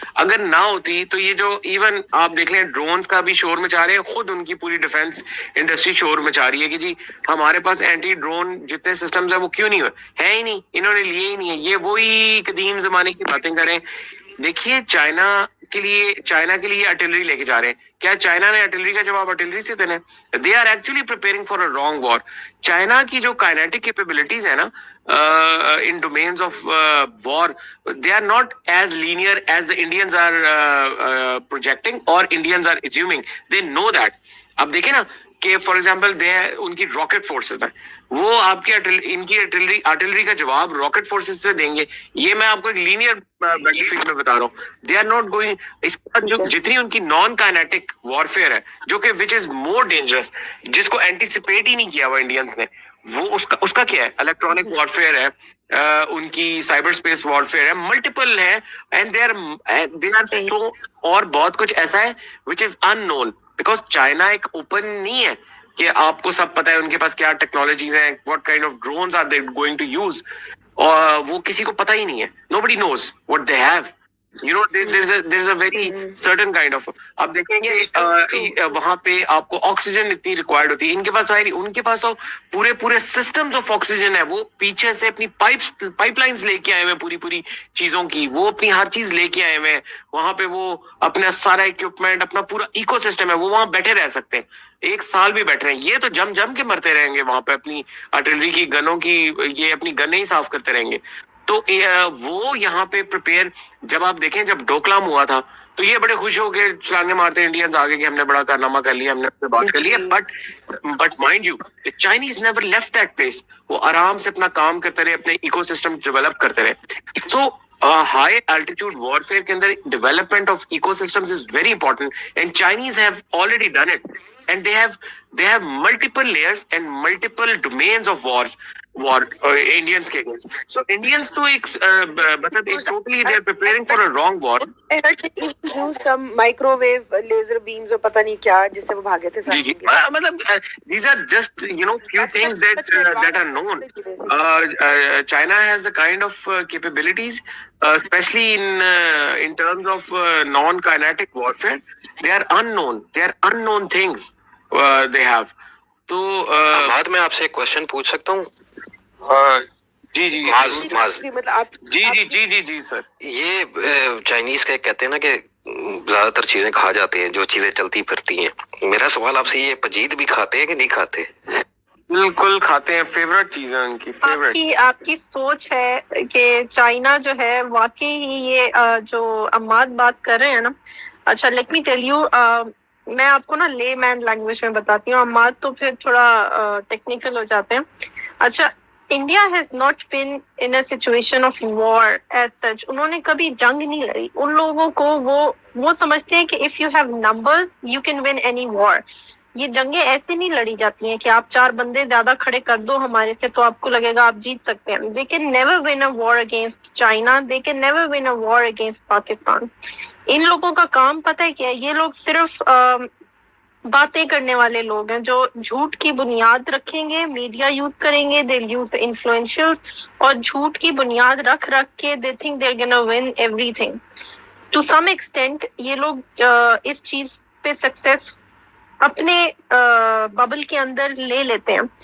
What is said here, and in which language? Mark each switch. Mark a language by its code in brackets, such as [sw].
[ur] اگر نہ ہوتی تو یہ جو ایون آپ دیکھ لیں ڈرونز کا بھی شور مچا رہے ہیں, خود ان کی پوری ڈیفنس انڈسٹری شور مچا رہی ہے کہ جی ہمارے پاس اینٹی ڈرون جتنے سسٹمز ہیں وہ کیوں نہیں ہے ہی نہیں, انہوں نے لیے ہی نہیں ہے. یہ وہی قدیم زمانے کی باتیں کریں. دیکھیے چائنا کے لیے آرٹلری لے کے جا رہے ہیں. کیا چائنا نے آرٹلری کا جواب آرٹلری سے دینا ہے؟ [en] They are actually preparing for a wrong war. [ur] China کی جو کائنیٹک کیپیبلٹیز ہیں نا [en] in domains of war, they are not as linear as the Indians are projecting or Indians are assuming. They know that. [ur] اب دیکھیں نا کہ for example in کی rocket forces ہیں, وہ آپ کی ان کی آرٹلری کا جواب راکٹ فورسز سے دیں گے. یہ میں آپ کو ایک لینئر بیٹل فیلڈ میں بتا رہا ہوں. [en] They are not going. [ur] اس کے بعد جتنی ان کی نان کائنیٹک وارفیئر ہے جو کہ [en] which is more dangerous, [ur] جس کو اینٹیسپیٹ ہی نہیں کیا ہوا انڈینس نے, وہ اس کا کیا ہے, الیکٹرانک وارفیئر ہے, ان کی سائبر اسپیس وارفیئر ہے, ملٹیپل ہے, [en] and they are so, [ur] اور بہت کچھ ایسا ہے [en] Which is unknown. [ur] بیکاز چائنا ایک اوپن نہیں ہے کہ آپ کو سب پتا ہے ان کے پاس کیا ٹیکنالوجیز ہیں, [en] what kind of drones are they going to use, [ur] اور وہ کسی کو پتا ہی نہیں ہے. [en] Nobody knows what they have. You know, there's a very certain kind of. [ur] آپ دیکھیں گے وہاں پہ آپ کو آکسیجن اتنی ریکوائرڈ ہوتی ہے, ان کے پاس ان کے پاس تو پورے سسٹمز آف آکسیجن ہے. وہ پیچھے سے اپنی پائپ لائنز لے کے آئے ہوئے پوری چیزوں کی, وہ اپنی ہر چیز لے کے آئے ہوئے ہیں. وہاں پہ وہ اپنا سارا اکوپمنٹ, اپنا پورا ایکو سسٹم ہے, وہ وہاں بیٹھے رہ سکتے ہیں, 1 سال بھی بیٹھ رہے ہیں. یہ تو جم کے مرتے رہیں گے وہاں پہ, اپنی آرٹلری کی گنوں کی, یہ اپنی گنیں ہی صاف کرتے رہیں گے. تو وہ یہاں پہ پریپیئر, جب آپ دیکھیں جب ڈوکلام ہوا تھا تو یہ بڑے خوش ہو کے چھلانگے مارتے انڈینز آگے کہ ہم نے بڑا کارنامہ کر لیا, ہم نے اس سے بات کر لی ہے. But [en] but mind you, the Chinese never left that place. [ur] وہ آرام سے اپنا کام کرتے رہے, اپنے ایکو سسٹم ڈیولپ کرتے رہے. [en] So high altitude warfare [ur] کے اندر [en] development of ecosystems is very important, and Chinese have already done it, and they have multiple layers and multiple domains of war Indians کے against. So Indians [ur] تو ایک مطلب ایک [en] totally they are preparing for a wrong war. I heard that even use some microwave laser beams [ur] اور پتہ نہیں کیا جس سے وہ بھاگے تھے. جی مطلب [en] these are just few things that are known. China has the kind of capabilities, especially in terms of non-kinetic warfare. They are unknown things they have. [ur] تو بعد میں آپ سے ایک کوشچن پوچھ سکتا ہوں؟ جی سر. یہ چائنیز کا کہتے ہیں نا کہ زیادہ تر چیزیں کھا جاتے ہیں جو چیزیں چلتی پھرتی ہیں. میرا سوال آپ سے یہ پجید بھی کھاتے ہیں کہ نہیں کھاتے؟ بالکل کھاتے ہیں, فیوریٹ چیز ہے ان کی. آپ کی سوچ ہے کہ چائنا جو ہے واقعی یہ جو عماد بات کر رہے ہیں نا. اچھا [en] let me tell you, [ur] میں آپ کو نا لے مین لینگویج میں بتاتی ہوں, عماد تو پھر تھوڑا ٹیکنیکل ہو جاتے ہیں. [en] اچھا, India has not been in a situation of war as such. [ur] انہوں نے کبھی جنگ نہیں لڑی. ان لوگوں کو وہ سمجھتے ہیں کہ [en] If you have numbers you can win any war. [ur] یہ جنگیں ایسے نہیں لڑی جاتی ہیں کہ آپ 4 بندے زیادہ کھڑے کر دو ہمارے سے تو آپ کو لگے گا آپ جیت سکتے ہیں. [en] They can never win a war against China, they can never win a war against Pakistan. [ur] ان لوگوں کا کام پتہ ہے کیا ہے؟ یہ لوگ صرف باتیں کرنے والے لوگ ہیں جو جھوٹ کی بنیاد رکھیں گے, میڈیا یوز کریں گے, [en] they use influencers, [ur] اور جھوٹ کی بنیاد رکھ کے [en] They think they are gonna win everything. [ur] To some extent یہ لوگ اس چیز پہ سکسیس اپنے ببل کے اندر لے لیتے ہیں.